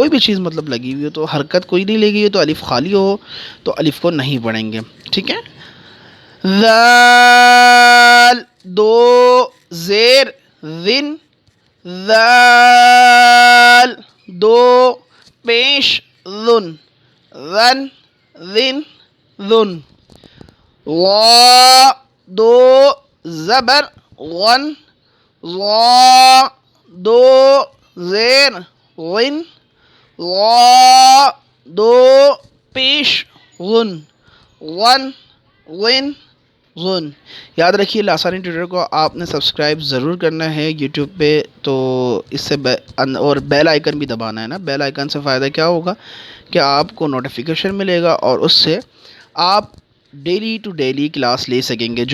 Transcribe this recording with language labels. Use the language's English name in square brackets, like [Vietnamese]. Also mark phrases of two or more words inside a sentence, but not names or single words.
[Urdu] کوئی بھی چیز مطلب لگی ہوئی ہو تو حرکت کوئی نہیں لگی ہوئی تو الف خالی ہو تو الف کو نہیں پڑھیں گے. ٹھیک ہے. ذال دو زیر ذن، ذال دو پیش ذن، ذن ذن ذن. وا دو زبر غن، وا دو زیر غن، وا دو پیش غن، غن غن غن. یاد رکھیے لاسانی ٹیوٹر کو آپ نے سبسکرائب ضرور کرنا ہے یوٹیوب پہ، تو اس سے اور [English] bell icon [Urdu] بھی دبانا ہے نا. [English] bell icon [Urdu] سے فائدہ کیا ہوگا کہ آپ کو نوٹیفیکیشن ملے گا اور اس سے آپ [English] daily to daily class [Urdu] لے سکیں گے.